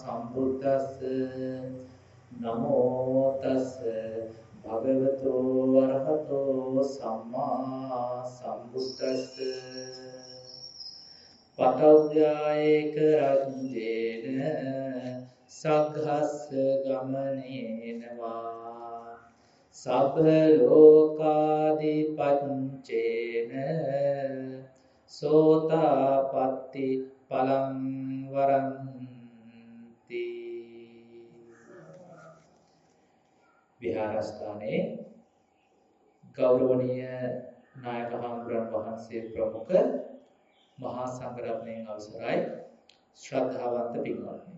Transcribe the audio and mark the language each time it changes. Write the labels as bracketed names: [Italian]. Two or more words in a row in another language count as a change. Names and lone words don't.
[Pali] සම්බුද්දස්ස නමෝ තස් භගවතු වරහතෝ සම්මා සම්බුද්දස්ස පඨව්‍යායේක රජ්ජේන සග්ගස්ස ගමනේනවා සබ්බ ලෝකාදිපච්චේන සෝතාපට්ටි පලං වරන්ති. [Sinhala] විහාරස්ථානයේ ගෞරවනීය නායක හාමුදුරන් වහන්සේ ප්‍රමුඛ මහා සංඝරත්නයන් අවසරයි ශ්‍රද්ධාවන්ත පින්වත්නි.